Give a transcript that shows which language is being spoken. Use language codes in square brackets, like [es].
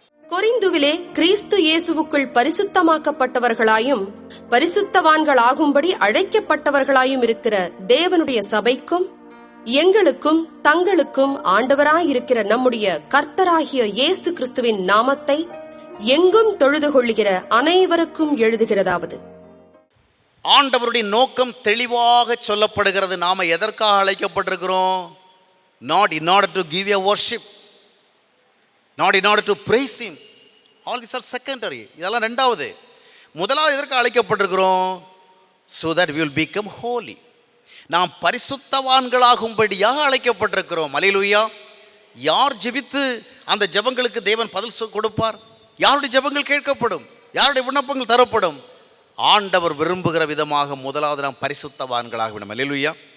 [ta] கொரிந்துவிலே கிறிஸ்து இயேசுவுக்குள் பரிசுத்தமாக்கப்பட்டவர்களாயும் பரிசுத்தவான்களாகும்படி அழைக்கப்பட்டவர்களாயும் இருக்கிற தேவனுடைய சபைக்கும் எங்களுக்கும் தங்களுக்கும் ஆண்டவராயிருக்கிற நம்முடைய கர்த்தராகிய இயேசு கிறிஸ்துவின் நாமத்தை எங்கும் தொழுது கொள்ளுகிற அனைவருக்கும் எழுதுகிறதாவது, ஆண்டவருடைய நோக்கம் தெளிவாக சொல்லப்படுகிறது. நாம எதற்காக அழைக்கப்பட்டிருக்கிறோம்? [en] Not in order to give a worship, not in order to praise him. All these are secondary. [ta] இதெல்லாம் ரெண்டாவது. முதலாவது எதற்கு அழைக்கப்பட்டிருக்கிறோம்? [en] So that we will become holy. [ta] நாம் பரிசுத்தவான்களாகும்படியாக அழைக்கப்பட்டிருக்கிறோம். அல்லேலூயா. யார் ஜெபித்து அந்த ஜெபங்களுக்கு தேவன் பதில் கொடுப்பார்? யாருடைய ஜெபங்கள் கேட்கப்படும்? யாருடைய விண்ணப்பங்கள் தரப்படும்? ஆண்டவர் விரும்புகிற விதமாக முதலாவது நாம் பரிசுத்தவான்களாக வேண்டும். அல்லேலூயா.